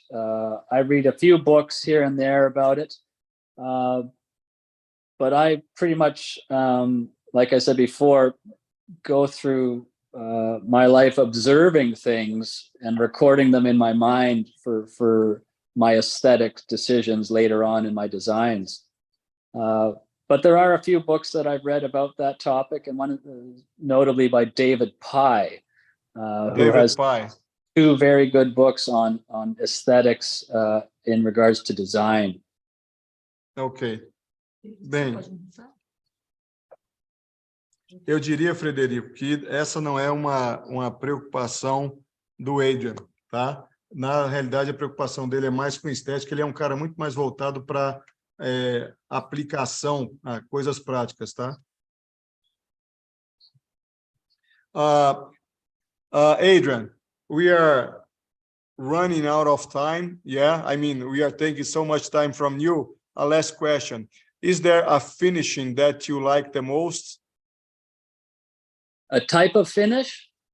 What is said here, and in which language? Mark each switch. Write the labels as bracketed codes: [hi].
[en] I read a few books here and there about it, but I pretty much, like I said before, go through my life observing things and recording them in my mind for my aesthetic decisions later on in my designs. But there are a few books that I've read about that topic, and one notably by David Pye, who has two very good books on aesthetics in regards to design. Ok. [pt] Bem, eu diria, Frederico, que essa não é uma preocupação do Adrian, tá? Na realidade, a preocupação dele é mais com estética, ele é um cara muito mais voltado para aplicação, coisas práticas, tá? [en] Adrian, we are running out of time. Yeah, I mean, we are taking so much time from you. A last question. Is there a finishing that you like the most? A type of finish?